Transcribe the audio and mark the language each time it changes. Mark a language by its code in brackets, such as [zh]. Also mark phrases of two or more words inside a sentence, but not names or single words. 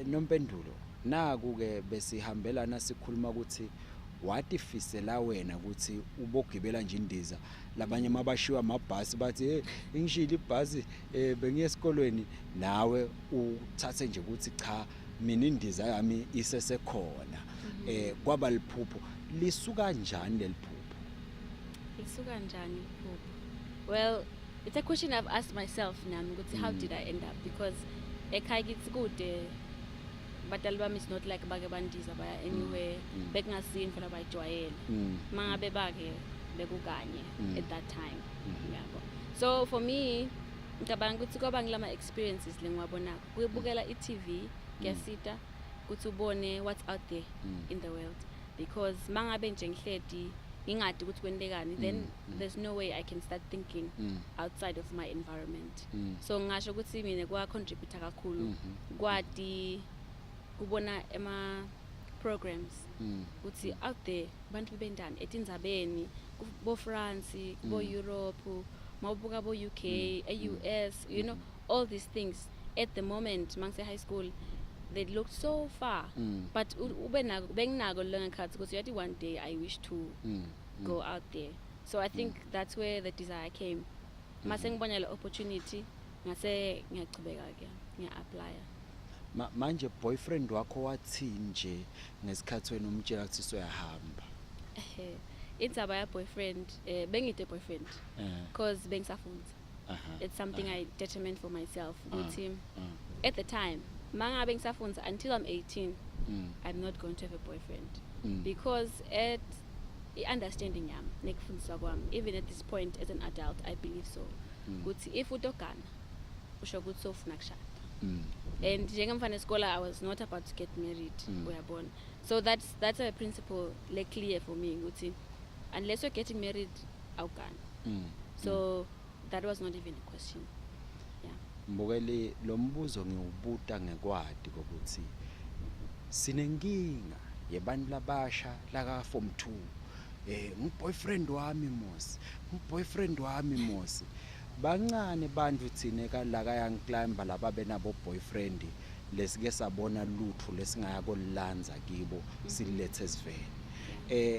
[ss] Nompendulo naku ke besihambelana sikhuluma ukuthi watifisela wena ukuthi ubogibela nje indiza, labanye mabashiwa amabhasi bathi ingishila ibhasi bengiye esikolweni, nawe uthathe nje ukuthi cha mina indiza yami isesekhona. Kwaba liphupho lisuka kanjani leliphupho? Lisuka njani liphupho? [en] Well, it's a question I've asked myself now, how did I end up? [ss] Because ekhaya kithi kude, batali bami [en] is not like [ss] bake bandiza baya anywhere, bekungasini fela bayijwayele. Mangabe bake bekukanye [en] at that time. [ss] Yabo. [en] So for me, [ss] ngicabanga ukuthi kwaba ngilama experiences lengiwabonako. Kuyibukela iTV, kuyasita ukuthi ubone [en] what's out there in the world, [ss] because mangabe nje ngihledi ngingadi ukuthi kwentekani, [en] then there's no way I can start thinking outside of my environment. [ss] So ngasho ukuthi mina kwa contributor kakhulu kwati kubona ema programs ukuthi [en] out there [ss] bantu bendani etindzabeni bo France, bo Europe, mawubuka bo UK, US, [en] you know, all these things. At the moment mangise high school they looked so far, but benginako learning cards because one day I wish to go out there. So I think that's where the desire came. [ss] Mase ngibona le opportunity ngase ngiyachubeka ke ngiya-apply. Manje boyfriend wakho wathi nje ngesikhathi wena umtshela ukuthi soyahamba? Indzaba ya boyfriend, bengide boyfriend because bengisafunda. [en] It's something I determined for myself ukuthi at the time [ss] mangabe ngisafunza [en] until I'm 18, I'm not going to have a boyfriend, because at understanding [ss] yami nekufundiswa kwami, [en] even at this point as an adult, I believe so ukuthi if [ss] utogana usho ukuthi sofuna kushada. [en] And [ss] njengemfana esikole [en] I was not about to get married, uyabona. So that's a principle like clear for me ukuthi unless you're getting married awugana. So that was not even a question. [ss] Mbukeli lo mbuzo ngiwubuta ngekwadi ukuthi sinenkinga yebantu labasha laka form 2. Boyfriend wami mosi bancane bantu thine kalaka Young Climber laba benabo boyfriend lesike sabona lutho lesingaya kolanza kibo silethe sivele.